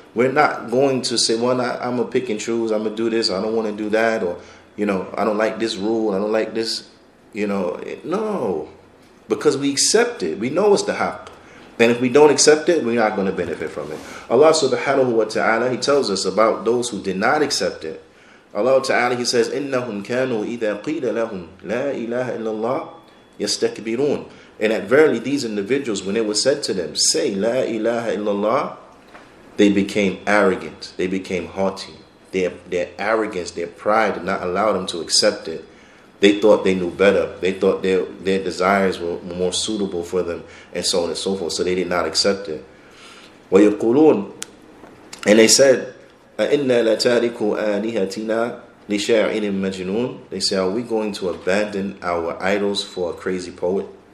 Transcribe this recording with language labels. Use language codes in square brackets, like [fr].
[en] We're not going to say, well, I'm going to pick and choose. I'm going to do this. I don't want to do that. Or, I don't like this rule. I don't like this. No. Because we accept it. We know it's the haqq. And if we don't accept it, we're not going to benefit from it. Allah subhanahu wa ta'ala, He tells us about those who did not accept it. [ar] Allah ta'ala, [en] He says, [ar] إِنَّهُمْ كَانُوا إِذَا قِيلَ لَهُمْ لَا إِلَهَ إِلَّا اللَّهِ يَسْتَكْبِرُونَ. [en] And that verily these individuals, when it was said to them, say La ilaha illallah, they became arrogant. They became haughty. Their arrogance, their pride did not allow them to accept it. They thought they knew better. They thought their desires were more suitable for them, and so on and so forth. So they did not accept it. [ar] وَيَقُولُونَ, [en] and they said, [ar] أَإِنَّا لَتَارِكُ آلِهَتِنَا لِشَاعِرٍ مَجْنُونَ. [en] They say, are we going to abandon our idols for a crazy poet?